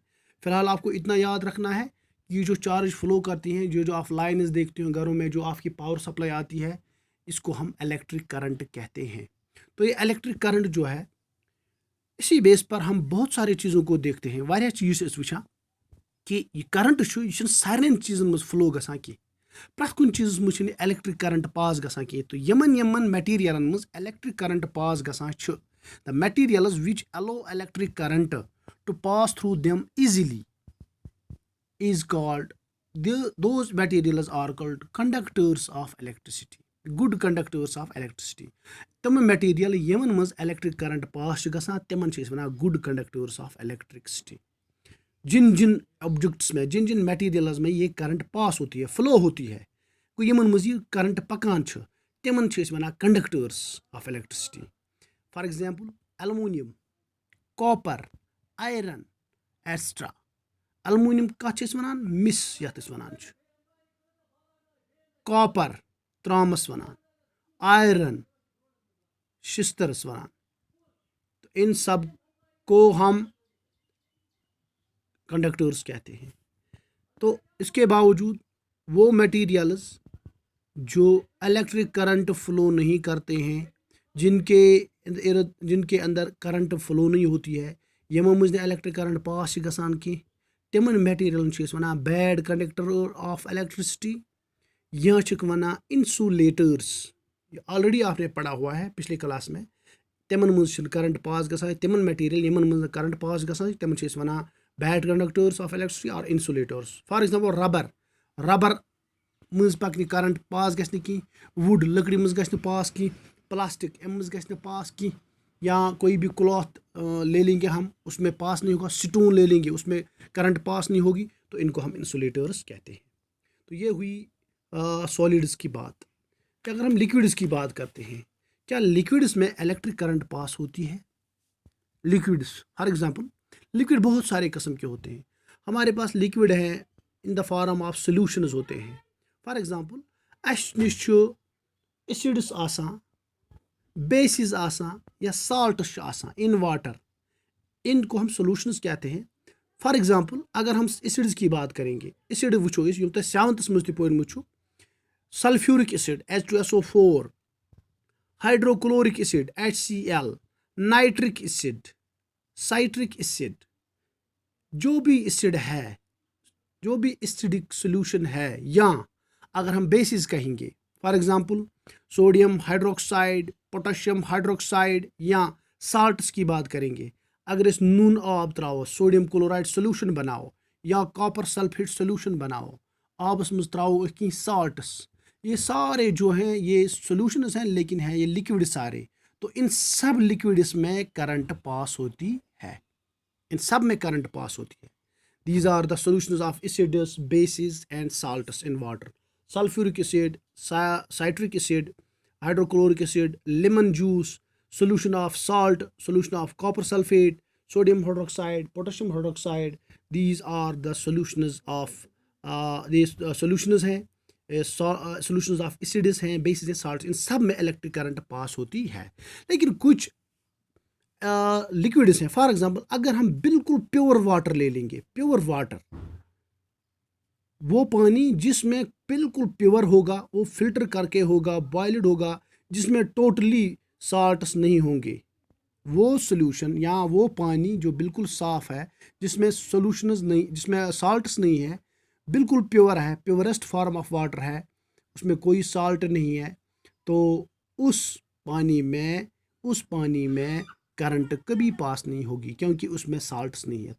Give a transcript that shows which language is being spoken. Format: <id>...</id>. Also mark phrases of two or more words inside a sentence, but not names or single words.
<hi>फिलहाल आपको इतना याद रखना है कि ये जो</hi> <en>charge flow</en> <hi>करती हैं, जो जो आप लाइन्स देखते हो घरों में, जो आपकी</hi> <en>power supply</en> <hi>आती है, इसको हम</hi> <en>electric current</en> <hi>कहते हैं। तो ये</hi> <en>electric current</en> <hi>जो है, इसी बेस पर हम बहुत सारी चीज़ों को देखते हैं।</hi> <ks>वारिया चीज़ वुचा कि यह करंट सारे चीज़न मज फ्लो गसान की, प्रथ कुन चीज़ मज</ks> <en>electric current pass</en> <ks>गसान की। तो यमन यमन मटीरियलन मज</ks> <en>electric current pass</en> <ks>गसान,</ks> <en>the materials which allow electric current to pass through them easily is called, those materials are called conductors of electricity, good conductors of electricity।</en> <ks>तम मटीरियल यमन मज</ks> <en>electric current pass</en> <ks>गसान तिमन वन</ks> <en>good conductors of electricity.</en> <hi>जिन जिन ऑब्जेक्ट्स में, जिन जिन मटीरियल्स में ये</hi> <en>current pass</en> <hi>होती है, फ्लो होती है,</hi> <ks>यमन मज ये करंट पकान तिमन वन</ks> <en>conductors of electricity. for example aluminium, copper, iron extra.</en> <ks>एलुमिनियम कत वनान, मिस यथ वनान, कॉपर त्रामस वनान, आयरन शिस्तरस वनान।</ks> <hi>तो इन सब को हम कंडक्टर्स कहते हैं। तो इसके बावजूद वो मटेरियल्स जो</hi> <en>electric current flow</en> <hi>नहीं करते हैं, जिनके अंदर</hi> <en>current flow</en> <hi>नहीं होती है,</hi> <ks>यमो मज</ks> <en>electric current pass</en> <ks>गसान की, तिमन मटेरियल वनान</ks> <en>bad conductor of electricity,</en> <ks>या वनान इंसुलेटर्स।</ks> <hi>ऑलरेडी आपने पढ़ा हुआ है पिछले क्लास में।</hi> <ks>तिमन मज</ks> <en>current pass</en> <ks>गसान, तिमन मटेरियल यमन मज</ks> <en>current pass</en> <ks>गसान तिमन वनान</ks> <en>bad conductors of electricity</en> <ks>और इंसुलेटर्स।</ks> <en>for example</en> <ks>रबर, रबर मज पकन करंट पास गि की, वुड लकड़ी मज गि पास की,</ks> <hi>प्लास्टिक अम मज गि पास की, या कोई भी क्लॉथ ले लेंगे हम, उसमें पास नहीं होगा, स्टोन ले लेंगे उसमें</hi> <en>current pass</en> <hi>नहीं होगी, तो इनको हम इंसुलेटर्स कहते हैं। तो ये हुई सॉलिड्स की बात। कि अगर हम लिक्विड्स की बात करते हैं, क्या लिक्विड्स में</hi> <en>electric current pass</en> <hi>होती है। लिक्विड्स,</hi> <en>for example</en> <hi>लिक्विड बहुत सारे किस्म के होते हैं। हमारे पास लिक्विड है</hi> <en>in the form of solutions</en> <hi>होते हैं।</hi> <en>for example</en> <ks>अस नश एसिड्स आसान, बेसिस आसान या साल्ट्स आसान</ks> <en>in water,</en> <hi>इनको हम सोल्यूशंस कहते हैं।</hi> <en>for example</en> <hi>अगर हम एसिड्स की बात करेंगे,</hi> <ks>एसिड वुचो यम तुम 7th मज तु</ks> <en>sulfuric acid</en> <hi>H2SO4,</hi> <en>hydrochloric acid</en> <hi>HCl,</hi> <en>nitric acid, citric acid,</en> <hi>जो भी एसिड है, जो भी</hi> <en>acidic solution</en> <hi>है, या अगर हम बेसिस कहेंगे</hi> <en>for example sodium hydroxide, potassium hydroxide,</en> <hi>या साल्ट्स की बात करेंगे, अगर</hi> <ks>इस नून आब त्राओ,</ks> <en>sodium chloride solution</en> <hi>बनाओ या</hi> <en>copper sulfate solution</en> <hi>बनाओ,</hi> <ks>आबस मज त्राओ कहीं</ks> <hi>साल्ट्स, ये सारे जो हैं ये सोल्यूशंस हैं, लेकिन हैं ये लिक्विड सारे। तो इन सब लिक्विड्स में</hi> <en>current pass</en> <hi>होती है, इन सब में</hi> <en>current pass</en> <hi>होती है।</hi> <en>These are the solutions of acids, bases and salts in water. Sulfuric acid, citric acid, hydrochloric acid, lemon juice, solution of salt, solution of copper sulfate, sodium hydroxide, potassium hydroxide. These are the solutions of these solutions हैं, solutions of acids हैं, bases हैं, salts,</en> <hi>इन सब में</hi> <en>electric current pass</en> <hi>होती है। लेकिन कुछ लिक्विड्स हैं, फॉर एग्जांपल अगर हम बिल्कुल</hi> <en>pure water</en> <hi>ले लेंगे,</hi> <en>pure water</en> <hi>वो पानी जिसमें बिल्कुल प्योर होगा, वो फिल्टर करके होगा, बॉइल्ड होगा, जिसमें</hi> <en>totally salts</en> <hi>नहीं होंगे, वो सोल्यूशन या वो पानी जो बिल्कुल साफ़ है, जिसमें सोल्यूशंस नहीं, जिसमें साल्ट्स नहीं है, बिल्कुल प्योर है,</hi> <en>purest form of water</en> <hi>है, उसमें कोई साल्ट नहीं है, तो उस पानी में करंट कभी पास नहीं होगी, क्योंकि उसमें साल्ट्स नहीं है।</hi>